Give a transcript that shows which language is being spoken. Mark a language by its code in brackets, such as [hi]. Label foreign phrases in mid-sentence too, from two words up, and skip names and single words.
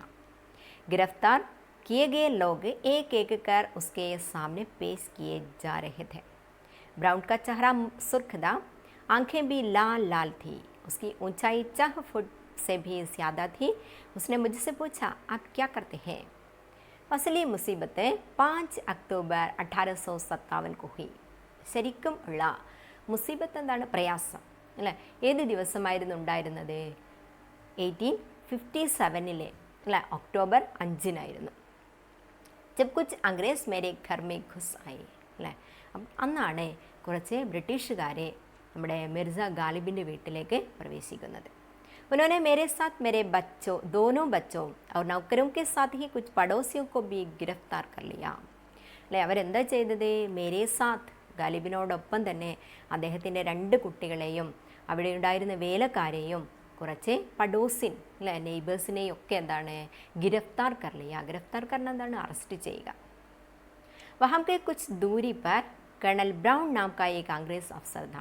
[hi] गिरफ्तार किए गए लोग एक एक कर उसके सामने पेश किए जा रहे थे. ब्राउन का चेहरा सुर्ख था, आंखें भी लाल लाल थी. उसकी ऊंचाई 4 फुट से भी ज़्यादा थी. उसने मुझसे पूछा, आप क्या करते हैं? असली मुसीबत 5 अक्टूबर 1857 को हुई. [ml] ശരിക്കും ഉള്ള മുസീബത്ത് എന്താണ്? പ്രയാസം അല്ലേ. ഏത് ദിവസമായിരുന്നു ഉണ്ടായിരുന്നത്? 1857 അല്ലേ, ഒക്ടോബർ 5 [hi] जब कुछ अंग्रेज़ मेरे घर में घुस आए അല്ലേ. [ml] അന്നാണ് കുറച്ച് ബ്രിട്ടീഷുകാരെ നമ്മുടെ മിർസ ഗാലിബിൻ്റെ വീട്ടിലേക്ക് പ്രവേശിക്കുന്നത്. [hi] उन्होंने मेरे साथ मेरे बच्चों, दोनों बच्चों और नौकरों के साथ ही कुछ पड़ोसियों को भी गिरफ्तार कर लिया. [ml] അല്ലേ, അവരെന്താ ചെയ്തത്? [hi] मेरे साथ, [ml] ഗാലിബിനോടൊപ്പം തന്നെ അദ്ദേഹത്തിൻ്റെ 2 കുട്ടികളെയും അവിടെ ഉണ്ടായിരുന്ന വേലക്കാരെയും കുറച്ച് പഡോസിൻ അല്ലെ, നെയ്ബേഴ്സിനെയും ഒക്കെ എന്താണ്? [hi] गिरफ़्तार कर लिया. गिरफ़्तार करना [ml] എന്താണ്? അറസ്റ്റ് ചെയ്യുക. [hi] वहाँ के कुछ दूरी पर कर्नल ब्राउन नाम का एक अंग्रेज़ अफ़सर था.